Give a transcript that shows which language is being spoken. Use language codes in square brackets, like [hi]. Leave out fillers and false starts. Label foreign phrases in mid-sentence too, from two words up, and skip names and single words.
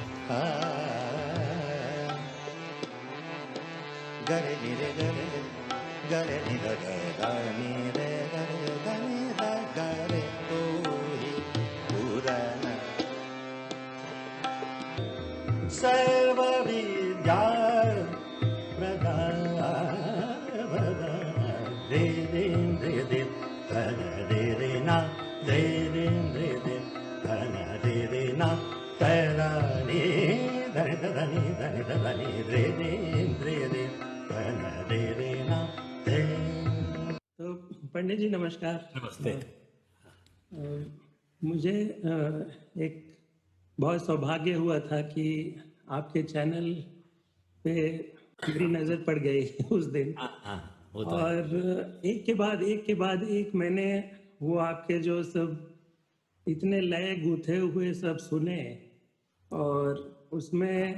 [hi] आ गरे नि रे गरे गरे नि रे गा नि रे गरे गा नि रे गरे तू ही पूरन सर्व विद्या प्रदान रे रे रे रे धन रे रे ना रे रे रे रे धन रे रे ना तेरा नी धन धन धन धन रे रे रे रे धन रे रे ना ते। तो पंडित जी नमस्कार। नमस्ते। मुझे एक बहुत सौभाग्य हुआ था कि आपके चैनल पे मेरी नज़र पड़ गई उस दिन। होता है। और एक के बाद एक मैंने वो आपके जो सब इतने लय गूथे हुए सब सुने, और उसमें